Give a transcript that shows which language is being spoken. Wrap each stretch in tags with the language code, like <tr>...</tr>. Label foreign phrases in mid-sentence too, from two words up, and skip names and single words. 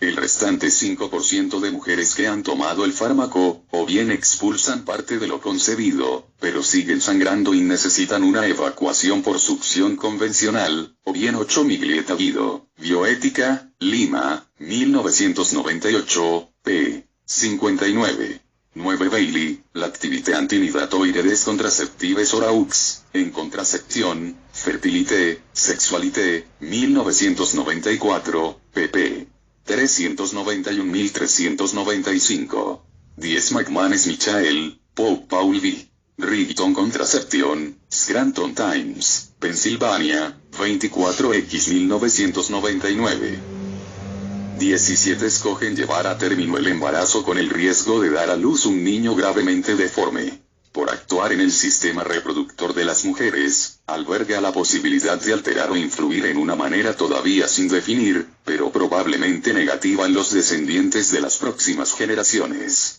<es>El restante 5% de mujeres que han tomado el fármaco, o bien expulsan parte de lo concebido, pero siguen sangrando y necesitan una evacuación por succión convencional, o bien 8 Miglietta Guido, Bioética, Lima, 1998, p. 59. 9 Bailey,</es> <fr>l'activité antinidatoire des contraceptives oraux, en contracepción, fertilité, sexualité, 1994, pp.</fr> <es>391.395. 10 McManus Michael, Pope Paul V. Rigton Contracepción, Scranton Times, Pensilvania, 24x 1999. 17 escogen llevar a término el embarazo con el riesgo de dar a luz un niño gravemente deforme. Por actuar en el sistema reproductor de las mujeres, alberga la posibilidad de alterar o influir en una manera todavía sin definir, pero probablemente negativa en los descendientes de las próximas generaciones.</es>